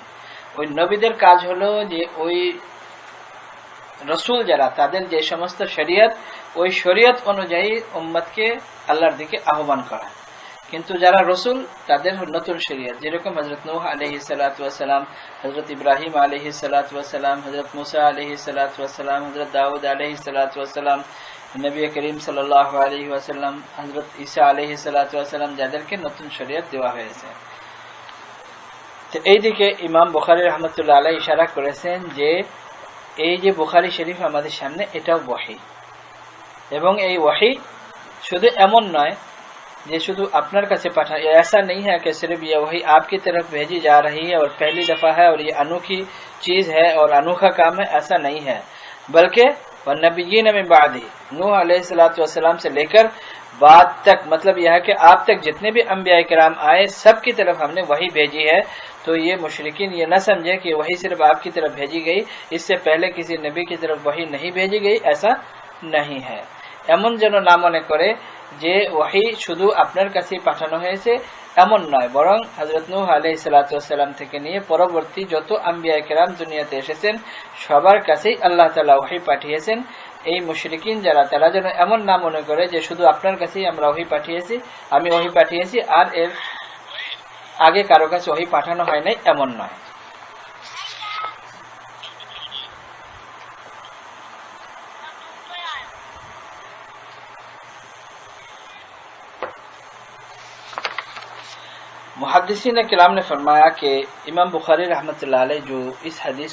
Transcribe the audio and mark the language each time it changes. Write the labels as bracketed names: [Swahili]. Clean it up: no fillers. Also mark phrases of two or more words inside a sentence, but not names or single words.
[Bangla] ওই নবীদের কাজ হলো যে ওই রাসূল যারা তাদের যে সমস্ত শরীয়ত, ওই শরীয়ত অনুযায়ী উম্মতকে আল্লাহর দিকে আহ্বান করা, কিন্তু যারা রসুল তাদের নতুন শরীয়ত, যেরকম হযরত নূহ [Arabic] عليه الصلاة والسلام, [Bangla] হযরত ইব্রাহিম [Arabic] عليه الصلاة والسلام, [Bangla] হযরত মুসা [Arabic] عليه الصلاة والسلام, [Bangla] হযরত দাউদ [Arabic] عليه الصلاة والسلام, [Bangla] নবী করিম [Arabic] صلى الله عليه وسلم, [Bangla] হযরত ঈসা [Arabic] عليه الصلاة والسلام, [Bangla] যাদেরকে নতুন শরীয়ত দেওয়া হয়েছে। তো এইদিকে ইমাম বুখারী [Arabic] رحمة الله عليه [Bangla] ইশারা করেছেন যে এই যে বুখারী শরীফ আমাদের সামনে এটাও ওহী, এবং এই ওহী শুধু এমন [Urdu] নয় یہ شدو اپنر کا سے پٹھا، ایسا نہیں ہے کہ صرف یہ وہی آپ کی طرف بھیجی جا رہی ہے اور پہلی دفعہ ہے اور یہ انوکھی چیز ہے اور انوکھا کام ہے، ایسا نہیں ہے، بلکہ [Arabic] والنبیین من بعدہ، [Urdu] نوح [Arabic] علیہ الصلوۃ والسلام [Urdu] سے لے کر بعد تک، مطلب یہ ہے کہ آپ تک جتنے بھی انبیاء کرام آئے سب کی طرف ہم نے وہی بھیجی ہے۔ تو یہ مشرکین یہ نہ سمجھے کہ وہی صرف آپ کی طرف بھیجی گئی، اس سے پہلے کسی نبی کی طرف وہی نہیں بھیجی گئی، ایسا نہیں ہے۔ [Bangla] এমন যেন না মনে করে যে ওহী শুধু আপনার কাছে পাঠানো হয়েছে, এমন নয়, বরং হযরত নূহ [Arabic] عليه الصلاة والسلام [Bangla] থেকে নিয়ে পরবর্তী যত আম্বিয়া কেরাম দুনিয়াতে এসেছেন সবার কাছেই আল্লাহ তাআলা ওহী পাঠিয়েছেন। এই মুশরিকিন যারা, তারা যেন এমন না মনে করে যে শুধু আপনার কাছেই আমরা ওহী পাঠিয়েছি, আমি ওহী পাঠিয়েছি আর এর আগে কারো কাছে ওহী পাঠানো হয় নাই, এমন নয়। [Urdu] محدثین کرام نے فرمایا کہ امام بخاری رحمۃ اللہ علیہ جو اس حدیث